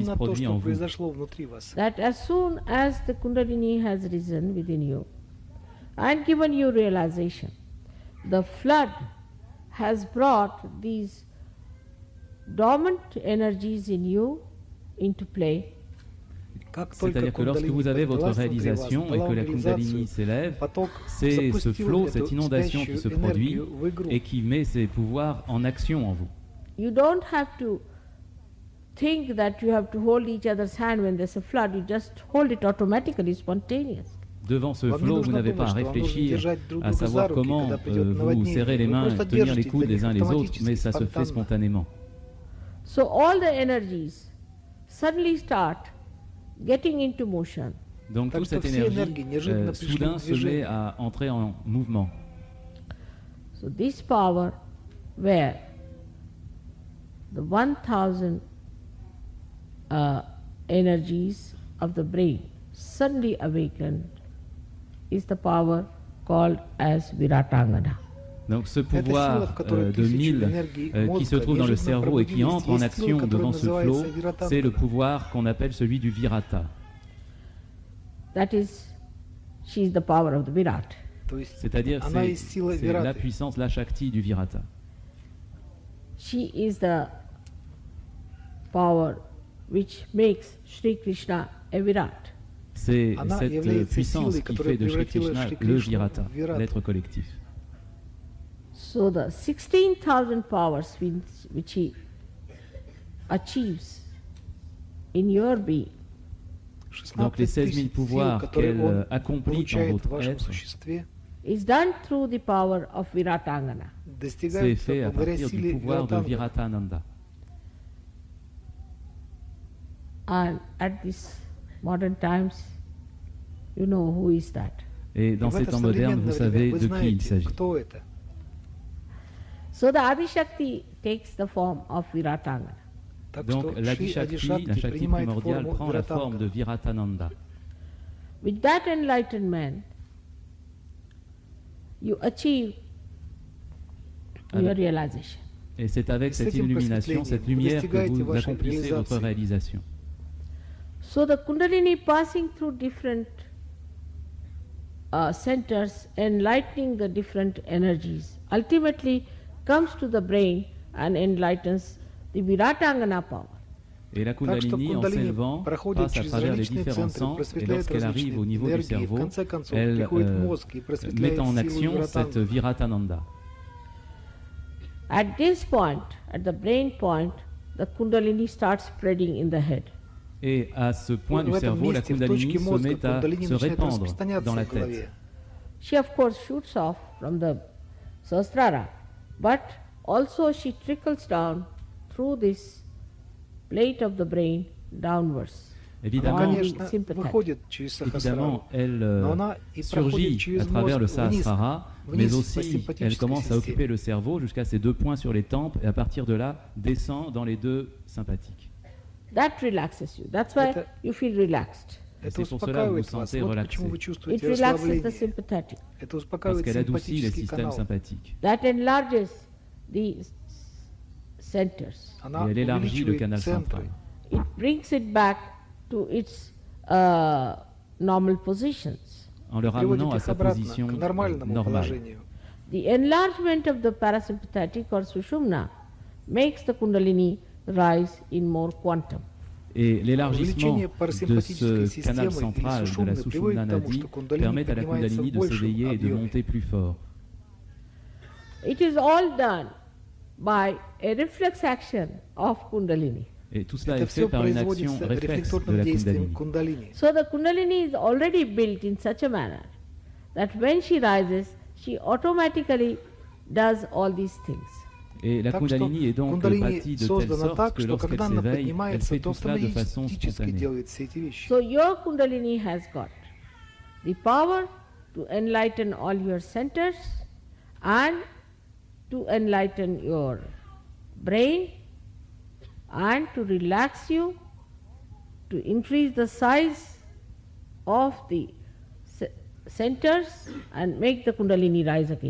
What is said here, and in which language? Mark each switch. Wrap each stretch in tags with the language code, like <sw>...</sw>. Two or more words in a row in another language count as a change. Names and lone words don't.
<ru>именно то,</ru> <fr>produit en</fr> <ru>что</ru> <fr>vous.</fr> <ru>произошло внутри вас.</ru> <en>That as soon as the Kundalini has risen within you and given you realization, the flood has brought these dormant energies in you into play.</en> <ru>Как только</ru> <fr>C'est-à-dire que lorsque</fr> <ru>Кундалини</ru> <fr>vous avez votre</fr> <ru>поднялась внутри вас,</ru> <fr>réalisation et</fr> <ru>дала</ru> <fr>que la</fr> <ru>реализацию,</ru> <fr>Kundalini s'élève,</fr> <ru>поток</ru> <fr>c'est ce</fr> <ru>запустил</ru> <fr>flot,</fr> <ru>эту</ru> <fr>cette inondation qui se</fr> <ru>спящую</ru> <fr>produit</fr> <ru>энергию в игру.</ru> <fr>et qui met ses pouvoirs en action en vous.</fr> <en>You don't have to think that you have to hold each other's hand when there's a flood. You just hold it automatically, spontaneous.</en> <fr>Devant ce</fr> <ru>Вам не</ru> <fr>flot, vous</fr> <ru>нужно</ru> <fr>n'avez pas à</fr> <ru>думать, что вам нужно</ru> <fr>réfléchir</fr> <ru>держать друг</ru> <fr>à</fr> <ru>друга за</ru> <fr>savoir</fr> <ru>руки,</ru> <fr>comment</fr> <ru>когда придет</ru> <fr>vous</fr> <ru>наводнение.</ru> <fr>serrer les</fr> <ru>Вы</ru> <fr>mains,</fr> <ru>просто</ru> <fr>tenir les</fr> <ru>держите</ru> <fr>coudes</fr> <ru>за</ru> <fr>les</fr> <ru>них</ru> <fr>uns les autres,</fr> <ru>автоматически,</ru> <fr>mais ça se fait</fr> <ru>спонтанно.</ru> <fr>spontanément.</fr> <en>So all the energies suddenly start getting into motion.</en> <fr>Donc</fr> <ru>Так</ru> <fr>toute</fr> <ru>что</ru> <fr>cette</fr> <ru>все</ru> <fr>énergie</fr> <ru>энергии неожиданно пришли</ru> <fr>soudain</fr> <ru>в</ru> <fr>se met</fr> <ru>движение.</ru> <fr>à entrer en mouvement.</fr> <en>So this power where the 1,000 energies of the brain suddenly awakened is the power called as Viratangana.</en> <fr>Donc ce</fr> <ru>Это сила,</ru> <fr>pouvoir</fr> <ru>в которой</ru> <fr>de 1000</fr> <ru>энергии</ru> <fr>qui se</fr> <ru>мозга</ru> <fr>trouve dans le</fr> <ru>неожиданно</ru> <fr>cerveau et qui</fr> <ru>пробудились.</ru> <fr>entre en</fr> <ru>Есть сила,</ru> <fr>action</fr> <ru>которая</ru> <fr>devant ce flot,</fr> <ru>называется Viratangana.</ru> <fr>c'est le pouvoir qu'on appelle celui du Virata.</fr> <en>That is, she is the power of the Virat.</en> <ru>То есть</ru> <fr>C'est-à-dire</fr> <ru>она есть сила</ru> <fr>c'est la</fr> <ru>Вираты.</ru> <fr>puissance, la Shakti du Virata.</fr> <en>She is the power which makes Shri Krishna a Virat.</en> <fr>C'est</fr> <ru>Она</ru> <fr>cette</fr> <ru>является</ru> <fr>puissance</fr> <ru>силой,</ru> <fr>qui</fr> <ru>которая</ru> <fr>fait de Shri</fr> <ru>превратила</ru> <fr>Krishna</fr> <ru>Shri</ru> <fr>le</fr> <ru>Krishna</ru> <fr>Virata,</fr> <ru>в Virata.</ru> <fr>l'être collectif.</fr> <en>So the 16,000 powers which he achieves in your being</en> <fr>Donc les 16 000</fr> <ru>сил,</ru> <fr>pouvoirs</fr> <ru>которые</ru> <fr>qu'elle</fr> <ru>он</ru> <fr>accomplit en</fr> <ru>получает в</ru> <fr>votre</fr> <ru>вашем</ru> <fr>être,</fr> <ru>существе,</ru> <en>is done through the power of Viratangana.</en> <fr>c'est</fr> <ru>достигаются</ru> <fr>fait à</fr> <ru>благодаря</ru> <fr>partir du</fr> <ru>силе</ru> <fr>pouvoir de</fr> <ru>Виратанга.</ru> <fr>Viratananda.</fr> <en>And at this modern times, you know who is that.</en> <fr>Et</fr> <ru>И</ru> <fr>dans</fr> <ru>в</ru> <fr>ces</fr> <ru>это</ru> <fr>temps modernes,</fr> <ru>современное</ru> <fr>vous</fr> <ru>время</ru> <fr>savez</fr> <ru>вы</ru> <fr>de qui il</fr> <ru>знаете,</ru> <fr>s'agit.</fr> <ru>кто это.</ru> <en>So the Adishakti takes the form of Viratangana.</en> <ru>Так</ru> <fr>Donc</fr> <ru>что</ru> <fr>l'Adi</fr> <ru>Шри</ru> <fr>Shakti,</fr> <ru>Адишакти</ru> <fr>la Shakti</fr> <ru>принимает</ru> <fr>primordiale,</fr> <ru>форму</ru> <fr>prend la forme de</fr> <ru>Виратанга.</ru> <fr>Viratananda.</fr> <en>With that enlightenment, you achieve your realization.</en> <fr>Et c'est avec</fr> <ru>С</ru> <fr>cette</fr> <ru>этим</ru> <fr>illumination,</fr> <ru>просветлением</ru> <fr>cette</fr> <ru>вы</ru> <fr>lumière que</fr> <ru>достигаете</ru> <fr>vous</fr> <ru>вашей</ru> <fr>accomplissez votre</fr> <ru>réalisации.</ru> <fr>réalisation.</fr> <en>So the Kundalini passing through different centers, enlightening the different energies, ultimately comes to the brain and enlightens the Viratangana power.</en> <fr>Et la</fr> <ru>Так что</ru> <fr>Kundalini, en</fr> <ru>Кундалини</ru> <fr>s'élevant,</fr> <ru>проходит</ru> <fr>passe à</fr> <ru>через</ru> <fr>travers les</fr> <ru>различные</ru> <fr>différents</fr> <ru>центры,</ru> <fr>sens, et</fr> <ru>просветляет</ru> <fr>lorsqu'elle arrive</fr> <ru>различные</ru> <fr>au niveau du</fr> <ru>энергии, и в</ru> <fr>cerveau,</fr> <ru>конце концов</ru> <fr>elle</fr> <ru>приходит в мозг и</ru> <fr>met</fr> <ru>просветляет</ru> <fr>en</fr> <ru>силу</ru> <fr>action cette</fr> <ru>Виратанга.</ru> <fr>Viratananda.</fr> <en>At this point, at the brain point, the Kundalini starts spreading in the head.</en> <fr>Et à ce point du</fr> <ru>В этом</ru> <fr>cerveau, la</fr> <ru>месте, в</ru> <fr>Kundalini</fr> <ru>точке</ru> <fr>se</fr> <ru>мозга,</ru> <fr>met à</fr> <ru>Кундалини</ru> <fr>se</fr> <ru>начинает</ru> <fr>répandre</fr> <ru>распространяться</ru> <fr>dans la</fr> <ru>в голове.</ru> <fr>tête.</fr> <en>She of course shoots off from the Sahasrara, but also she trickles down through this plate of the brain downwards.</en> <ru>Она,</ru> <fr>Évidemment,</fr> <ru>конечно,</ru> <en>sympathetic.</en> <ru>выходит через</ru> <fr>évidemment,</fr> <ru>сахасрару,</ru> <fr>elle</fr> <ru>но она и проходит</ru> <fr>surgit</fr> <ru>через</ru> <fr>à travers le</fr> <ru>мозг вниз,</ru> <fr>Sahasrara, mais</fr> <ru>вниз по</ru> <fr>aussi elle</fr> <ru>симпатической</ru> <fr>commence à occuper</fr> <ru>системе.</ru> <fr>le cerveau jusqu'à ses 2 points sur les tempes et à partir de là descend dans les 2 sympathiques.</fr> <en>That relaxes you. That's why</en> <ru>Это-</ru> <en>you feel relaxed.</en> <ru>Это</ru> <fr>C'est pour cela que vous</fr> <ru>успокаивает вас.</ru> <fr>sentez</fr> <ru>Вот</ru> <fr>relaxé.</fr> <ru>почему вы</ru> <en>It</en> <ru>чувствуете</ru> <en>relaxes the</en> <ru>расслабление.</ru> <en>sympathetic.</en> <ru>Это</ru> <fr>Parce</fr> <ru>успокаивает</ru> <fr>qu'elle adoucit les</fr> <ru>симпатический</ru> <fr>systèmes</fr> <ru>канал.</ru> <fr>sympathiques.</fr> <en>That enlarges the centers.</en> <ru>Она</ru> <fr>Et elle élargit le</fr> <ru>увеличивает</ru> <fr>canal</fr> <ru>центры.</ru> <fr>central.</fr> <en>It brings it back to its normal positions.</en> <fr>En le</fr> <ru>Приводит</ru> <fr>ramenant à</fr> <ru>их</ru> <fr>sa</fr> <ru>обратно</ru> <fr>position</fr> <ru>к нормальному</ru> <fr>normale.</fr> <ru>положению.</ru> <en>The enlargement of the parasympathetic or sushumna makes the kundalini rise in more quantum.</en> <fr>Et l'élargissement</fr> <ru>Увеличение</ru> <fr>de</fr> <ru>парасимпатической</ru> <fr>ce canal</fr> <ru>системы или</ru> <fr>central de la</fr> <ru>сушумны</ru> <fr>Sushumna</fr> <ru>приводит к тому,</ru> <fr>Nadi</fr> <ru>что кундалини</ru> <fr>permet à la</fr> <ru>поднимается</ru> <fr>Kundalini</fr> <ru>в</ru> <fr>de</fr> <ru>большем</ru> <fr>s'éveiller et de</fr> <ru>объеме.</ru> <fr>monter plus fort.</fr> <en>It is all done by a reflex action of kundalini.</en> <fr>Et tout cela</fr> <ru>Это</ru> <fr>est fait</fr> <ru>все</ru> <fr>par une action</fr> <ru>производится</ru> <fr>réflexe de</fr> <ru>рефлекторным</ru> <fr>la</fr> <ru>действием</ru> <fr>Kundalini.</fr> <ru>кундалини.</ru> <en>So the kundalini is already built in such a manner that when she rises, she automatically does all these things.</en> <fr>Et la</fr> <ru>Так что</ru> <fr>Kundalini est donc</fr> <ru>кундалини</ru> <fr>bâtie de telle</fr> <ru>создана</ru> <fr>sorte</fr> <ru>так,</ru> <fr>que</fr> <ru>что</ru> <fr>lorsqu'elle</fr> <ru>когда она</ru> <fr>s'éveille, elle</fr> <ru>поднимается,</ru> <fr>fait</fr> <ru>то</ru> <fr>tout cela de façon</fr> <ru>автоматически</ru> <fr>spontanée.</fr> <ru>делает все эти вещи.</ru> <en>So your kundalini has got the power to enlighten all your centers and to enlighten your brain and to relax you, to increase the size of the centers and make the kundalini rise again.</en>